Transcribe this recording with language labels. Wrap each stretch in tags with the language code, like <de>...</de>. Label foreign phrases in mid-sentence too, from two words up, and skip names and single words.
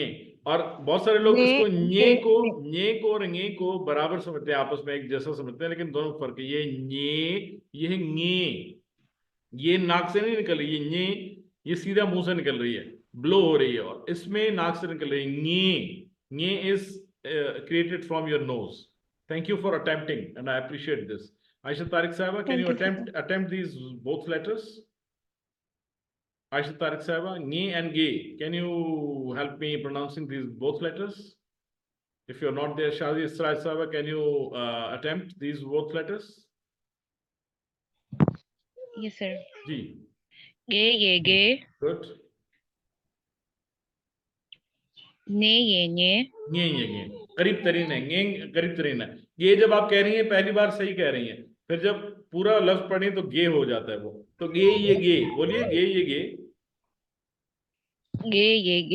<hi>और बहुत सारे लोग इसको ञे को और ङे को बराबर समझते हैं, आपस में एक जैसा समझते हैं, लेकिन दोनों फर्क है। ये ञे, ये ङे, ये नाक से नहीं निकल रही, ये ञे ये सीधा मुंह से निकल रही है, ब्लो हो रही है, और इसमें नाक से निकल रही है ङे।</hi> <en>ङे is created from your nose. thank you for attempting and I appreciate this.</en> <hi>आयशा तारिक साहबा,</hi> <en>can you attempt these both letters? Aisha Tariq Sahaba, Nge and Ge, can you help me pronouncing these both letters? If you're not there, Shazi Isra Sahaba, can you attempt these both letters? Yes, sir.</en> <hi>Ji. गे ये गे,</hi> <en>Good.</en> <hi>ने ये ने, Nge, करीब तरीन है, Nge करीब तरीन है। ये जब आप कह रही हैं पहली बार सही कह रही हैं, फिर जब पूरा लफ्ज पढ़ें तो गे हो जाता है वो। तो गे ये गे, बोलिए गे ये गे, गे ये गे।</hi>